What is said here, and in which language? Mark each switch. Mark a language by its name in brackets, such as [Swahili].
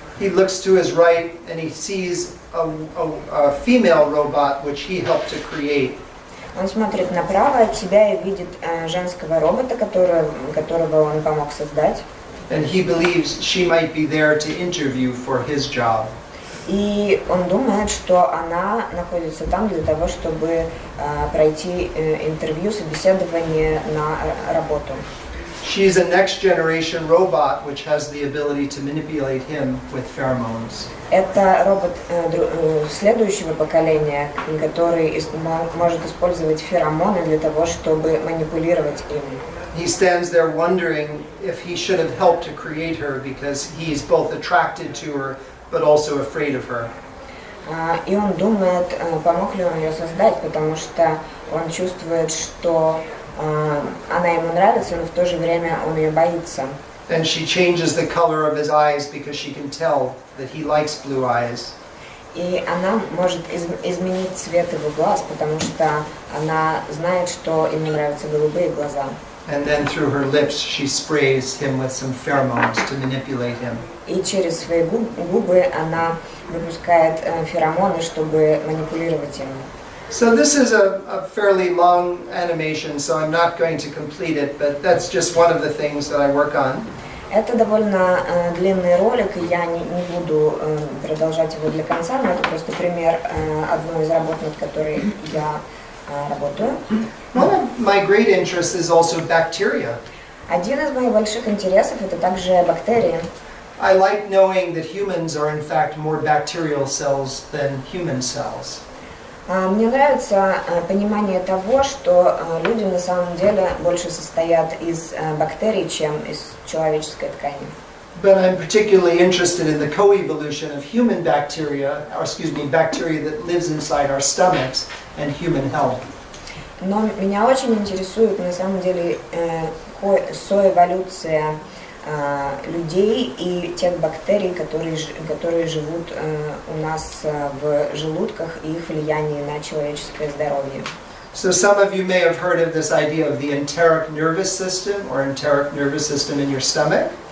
[English] he looks to his right and he sees a female robot which he helped to create. [Russian] Он смотрит направо от себя и видит женского робота, которого он помог создать. [English] And he believes she might be there to interview for his job. [Russian] И он думает, что она находится там для того, чтобы пройти интервью, собеседование на работу. [English] She's a next generation robot which has the ability to manipulate him with pheromones. [Russian] Это робот следующего поколения, который может использовать феромоны для того, чтобы манипулировать им. [English] He stands there wondering if he should have helped to create her because he's both attracted to her but also afraid of her. [Russian] И он думает, помог ли он ее создать, потому что он чувствует, что она ему нравится, но в то же время он ее боится. [English] And she changes the color of his eyes because she can tell that he likes blue eyes. [Russian] И она может изменить цвет его глаз, потому что она знает, что ему нравятся голубые глаза. [English] And then through her lips she sprays him with some pheromones to manipulate him. [Russian] И через свои губы она выпускает феромоны, чтобы манипулировать им. [English] So this is a fairly long animation, so I'm not going to complete it, but that's just one of the things that I work on. [Russian] Это довольно длинный ролик, и я не буду продолжать его для конца, но это просто пример одной из работ, над которой я работаю. [English] One of my great interests is also bacteria. [Russian] Один из моих больших интересов это также бактерии. [English] I like knowing that humans are in fact more bacterial cells than human cells. [Russian] Мне нравится понимание того, что люди на самом деле больше состоят из бактерий, чем из человеческой ткани. [English] But I'm particularly interested in the coevolution of human bacteria, bacteria that lives inside our stomachs, and human health. [Russian] Но меня очень интересует на самом деле соэволюция людей и тех бактерий, которые живут у нас в желудках, и их влияние на человеческое здоровье. [English] So some of you may have heard of this idea of the enteric nervous system or enteric nervous system in your stomach.